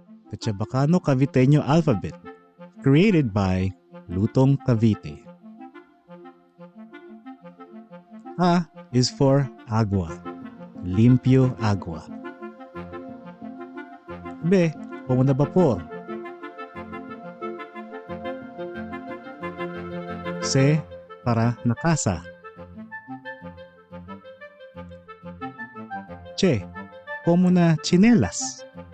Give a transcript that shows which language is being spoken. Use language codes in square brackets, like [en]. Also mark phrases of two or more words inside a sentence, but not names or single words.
[en] the Chabacano Caviteño alphabet, created by Lutong Cavite. A is for [cbk] agua, limpio agua. B, como na vapor. C, para na casa. C, como na chinelas.